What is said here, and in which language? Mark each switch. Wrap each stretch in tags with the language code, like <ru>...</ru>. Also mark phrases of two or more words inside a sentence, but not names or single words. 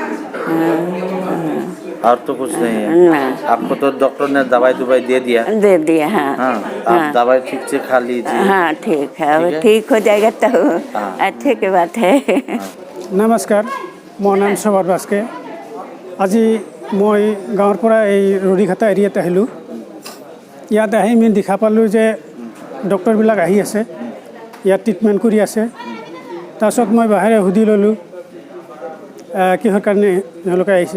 <hi>और तो कुछ नहीं है? आपको तो डॉक्टर ने दवाई दे दिया? हाँ। आप दवाई ठीक से खा लीजिए। हाँ ठीक है, अब ठीक हो जाएगा तो अच्छे की बात है।</hi> <as>নমস্কাৰ, মোৰ নাম সবৰ বাস্কে। আজি মই গাঁৱৰ পৰা এই ৰুনিখাতা এৰিয়াত আহিলোঁ। ইয়াত আহি আমি দেখা পালোঁ যে ডক্টৰবিলাক আহি আছে, ইয়াত ট্ৰিটমেণ্ট কৰি আছে। তাৰপিছত মই বাহিৰে সুধি ল'লোঁ কিহৰ কাৰণে তেওঁলোকে আহিছে।</as>